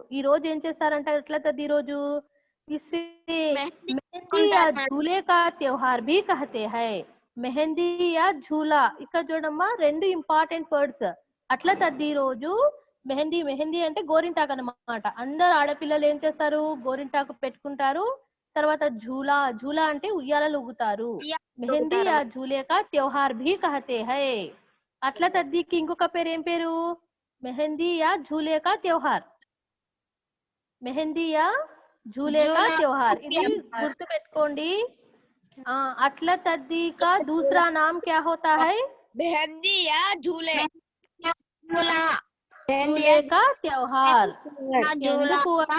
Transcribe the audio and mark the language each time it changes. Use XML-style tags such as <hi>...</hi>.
<te>ఈ రోజు ఏం చేస్తారంటే అట్ల తద్ది రోజు</te> <hi>ఇస్సే మెహందీ యా झूले का त्योहार भी कहते हैं. మెహందీ యా झूला.</hi> <te>ఇక్కడ చూడమ్మా రెండు ఇంపార్టెంట్ వర్డ్స్. అట్ల తద్ది రోజు మెహందీ అంటే గోరింటాకు అన్నమాట. అందరు ఆడపిల్లలు ఏం చేస్తారు? గోరింటాకు పెట్టుకుంటారు. తర్వాత</te> <hi>झूला</hi> <te>అంటే ఉయ్యాలలు ఊగుతారు.</te> <hi>మెహందీ యా झूले का त्योहार भी कहते हैं.</hi> <te>అట్ల తద్దికి ఇంకొక పేరు ఏం పేరు?</te> <hi>మెహందీ యా झूले का त्योहार. మెహందీ యా झूले का त्योहार</hi> <te>ఇది గుర్తు పెట్టుకోండి</te> <hi>अटला तद्दी का दूसरा नाम क्या होता है मेहंदी या झूले झूले का त्योहार</hi> <te>ఎందుకు</te>